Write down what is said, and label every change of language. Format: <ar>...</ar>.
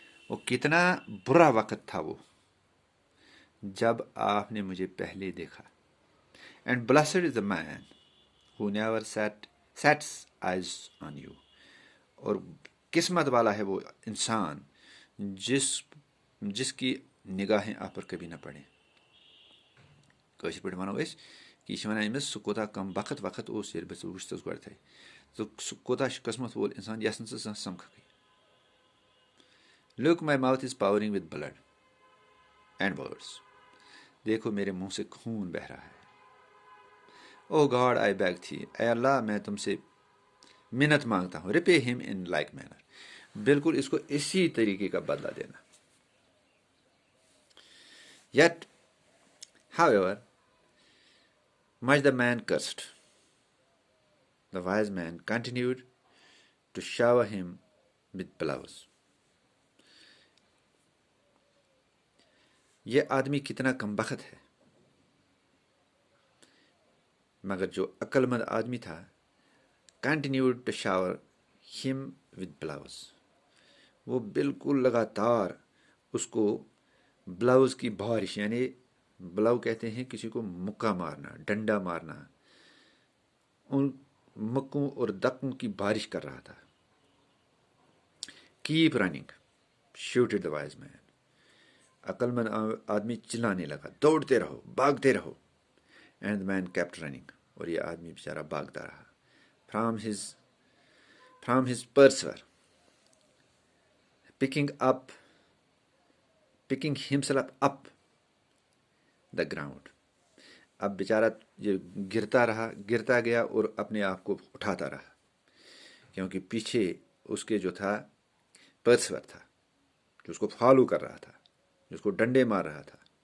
<ur>وہ کتنا برا وقت تھا وہ جب آپ نے مجھے پہلے دیکھا.</ur> <en>And blessed is the man who never sets eyes on you.</en> <ur>اور قسمت والا ہے وہ انسان جس کی نگاہیں آپ پر کبھی نہ پڑیں.</ur> <ks>کٲشِر پٲٹھۍ وَنو أسۍ کہِ یہِ چھِ وَنان أمِس سُہ کوٗتاہ کم وقت اوس ییٚلہِ بہٕ ژٕ وٕچھتس گۄڈٕتھٕے تہٕ سُہ کوٗتاہ چھُ قٕسمت وول اِنسان یَس نہٕ ژٕ زانٛہہ سَمکھکھٕے.</ks> <en>Look, my mouth is pouring with blood and words.</en> <ur>دیکھو میرے منہ سے خون بہہ رہا ہے.</ur> <en>Oh God, I beg thee.</en> <ur>اے اللہ میں تم سے منت مانگتا ہوں.</ur> <en>Repay him in like manner.</en> <ur>بالکل اس کو اسی طریقے کا بدلہ دینا.</ur> <en>Yet, however much the man cursed, the wise man continued to shower him with blows.</en> <ur>یہ آدمی کتنا کم بخت ہے، مگر جو عقل مند آدمی تھا</ur> <en>continued to shower him with blows.</en> <ur>وہ بالکل لگاتار اس کو بلاؤز کی بارش، یعنی بلاؤ کہتے ہیں کسی کو مکہ مارنا، ڈنڈا مارنا، ان مکوں اور دکوں کی بارش کر رہا تھا.</ur> <en>Keep running, shouted the wise man.</en> <ur>عقل مند آدمی چلانے لگا، دوڑتے رہو، بھاگتے رہو.</ur> <en>And the man kept running.</en> <ur>اور یہ آدمی بیچارہ بھاگتا رہا.</ur> <en>From his purser, picking himself up the ground.</en> <ur>اب بیچارہ یہ گرتا گیا اور اپنے آپ کو اٹھاتا رہا، کیونکہ پیچھے اس کے جو تھا پرسور تھا، جو اس کو فالو کر رہا تھا، جو اس کو ڈنڈے مار رہا تھا.</ur>